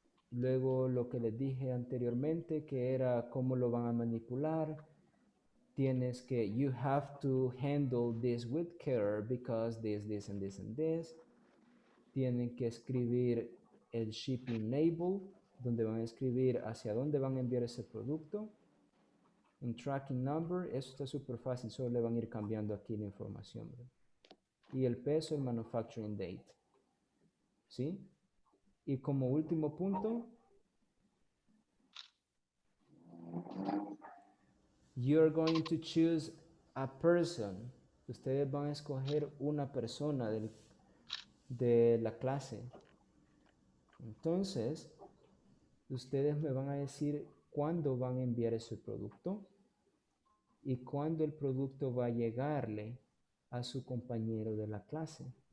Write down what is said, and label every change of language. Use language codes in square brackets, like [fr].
[es] Luego, lo que les dije anteriormente, que era cómo lo van a manipular. Tienes que, [en] you have to handle this with care because this, and this, and this. [es] Tienen que escribir el shipping label, donde van a escribir hacia dónde van a enviar ese producto. En tracking number, eso está súper fácil, solo le van a ir cambiando aquí la información, ¿verdad? Y el peso, el manufacturing date. ¿Sí? Y como último punto, [en] you're going to choose a person. [es] Ustedes van a escoger una persona de la clase. Entonces, ustedes me van a decir cuándo van a enviar ese producto y cuándo el producto va a llegarle a su compañero de la clase.